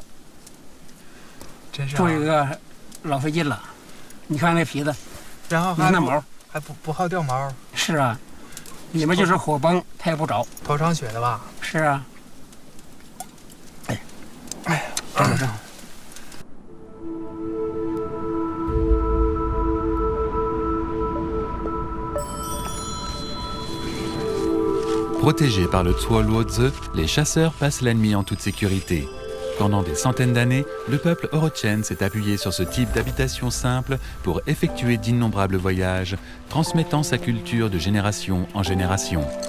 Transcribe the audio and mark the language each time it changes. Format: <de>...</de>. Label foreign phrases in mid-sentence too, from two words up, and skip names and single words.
<zh>真是、做一个老费劲了。你看那皮子，然后还那毛还不好掉毛。是啊，里面就是火崩，它也不着。头上血的吧？是啊。哎呀，正好。</zh> <fr>Protégés par le Zuo Luozi, les chasseurs passent la nuit en toute sécurité. Pendant des centaines d'années, le peuple Orochen s'est appuyé sur ce type d'habitation simple pour effectuer d'innombrables voyages, transmettant sa culture de génération en génération.</fr>